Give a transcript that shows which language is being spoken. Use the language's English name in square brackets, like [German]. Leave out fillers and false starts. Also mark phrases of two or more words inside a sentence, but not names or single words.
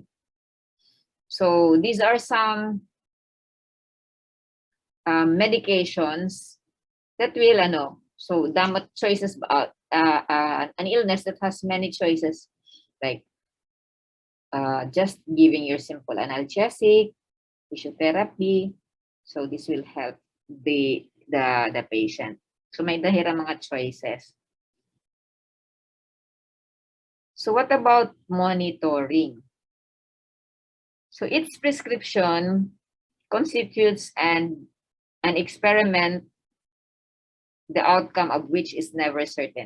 [English] So these are some medications that will, so damot choices about an illness that has many choices, like just giving your simple analgesic, physiotherapy. So this will help the patient. [Waray] So may dahira mga choices. [English] So what about monitoring? So its prescription constitutes an experiment, the outcome of which is never certain.